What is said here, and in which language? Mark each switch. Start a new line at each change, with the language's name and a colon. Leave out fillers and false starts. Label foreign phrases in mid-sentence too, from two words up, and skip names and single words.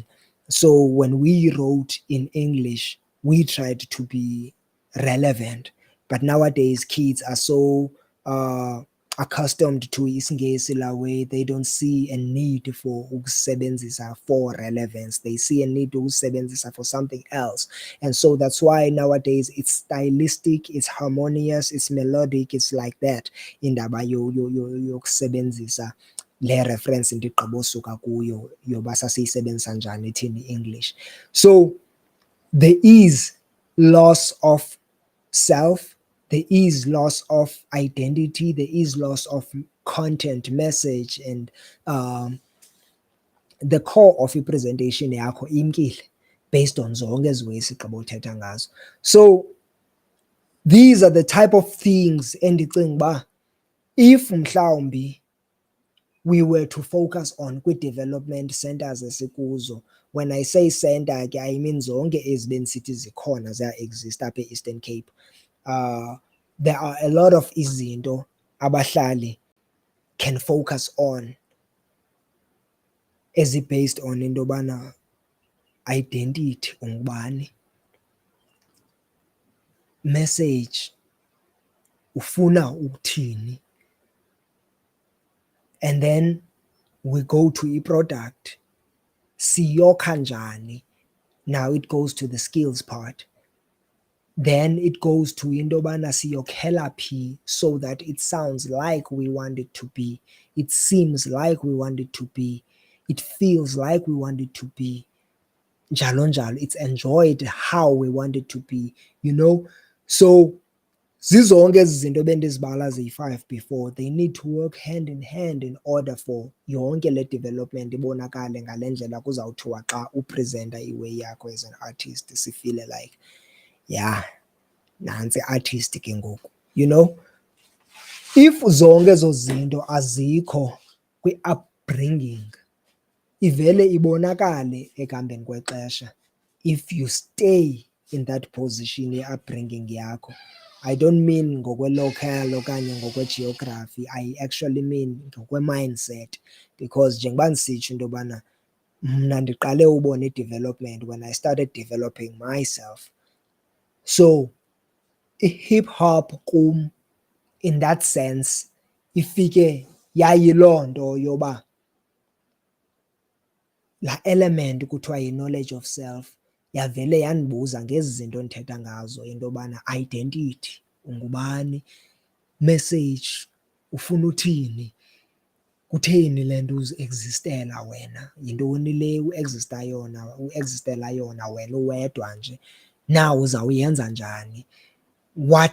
English: So when we wrote in English we tried to be relevant, but nowadays kids are so accustomed to isingesi la way, they don't see a need for
Xhosa: ukusebenzisa for relevance,
English: they see a need to ukusebenzisa for something else. And so that's why nowadays it's stylistic, it's harmonious, it's melodic, it's like that
Xhosa: indaba yokusebenzisa le reference ndigqibosuka kuyo yoba sasiyisebenzisa njani thina i-English.
English: So there is loss of self, there is loss of identity, there is loss of content, message, and the core of
Xhosa: i-presentation yakho imkile
English: based on
Xhosa: zonke ezi ways sigqiba uthetha ngazo.
English: So these are the type of things
Xhosa: endicinga uba
English: if mhlawumbi we were to focus on
Xhosa: kwi-development centers esikuzo.
English: When I say center ke I mean
Xhosa: zonke ezi bendisithi zikhona ziya-exist apha e-Eastern Cape.
English: There are a lot of izinto abahlali can focus on
Xhosa: ezi-based on into yobana identity, ungubani, message, ufuna ukuthini,
English: and then we go to
Xhosa: i-product, siyokha njani.
English: Now it goes to the skills part. Then it goes to
Xhosa: into yobana siyokhela phi
English: so that it sounds like we want it to be, it seems like we want it to be, it feels like we want it to be, njalo njalo, it's enjoyed how we want it to be, you know.
Xhosa: So zizonke ezi zinto bendizibala ziyi-5 before,
English: they need to work hand in hand in order for
Xhosa: yonke le development ibonakale ngale ndlela kuzawuthiwa xa upresenta iway yakho
English: as an artist sifile like yeah,
Xhosa: nantsi artist ke ngoku,
English: you know. If zonke ezo zinto azikho kwi-upbringing ivele ibonakale ekuhambeni kwexesha. If you stay in that position ye-upbringing yakho,
Xhosa: I don't mean ngokwe-local okanye ngokwe-geography,
English: I actually mean ngokwe-mindset, because
Xhosa: njengoba ndisitsho into yobana mna ndiqale ubona i-development
English: when I started developing myself.
Xhosa: So i-hip hop kum
English: in that sense
Xhosa: ifike yayiloo nto yoba laa element kuthiwa yi-
English: knowledge of self
Xhosa: yavele yandibuza ngezi zinto ndithetha ngazo, into yobana identity, ungubani, message, ufuna uthini, kutheni le nto uziexistela wena, yintoni le uexistela yona wena uwedwa nje, now uzawuyenza njani,
English: what